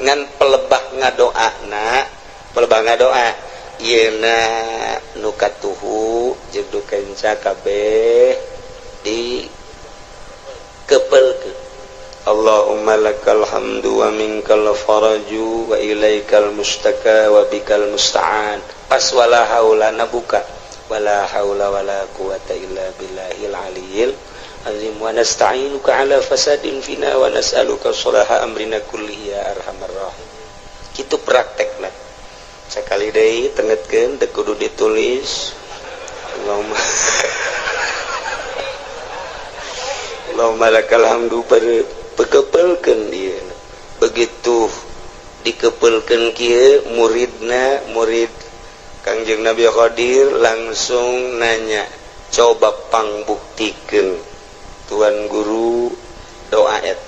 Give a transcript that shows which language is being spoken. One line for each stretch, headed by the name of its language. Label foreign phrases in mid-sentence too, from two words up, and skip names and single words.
Sundanese: Ngan pelebah ngadoa yeuna nu katuhu jeung nu kenca kabeh di kepeulkeun.
Arabic: اللهم لك الحمد ومنك الفرج وإليك المشتكى وبك المستعان. Pas ولا حول nabuka ولا حول ولا قوة إلا بالله العلي العظيم ونستعينك على فساد فينا ونسألك صلاح أمرنا كله يا أرحم الراحمين.
Sundanese: Kitu praktekna sakali deui tengetkeun teu kudu ditulis.
Arabic: اللهم لك الحمد
Sundanese: pekepelkeun dieu. Begitu dikepelkeun kieu murid Kangjeng Nabi Khadir langsung nanya, coba pangbuktikeun Tuan Guru doa eta.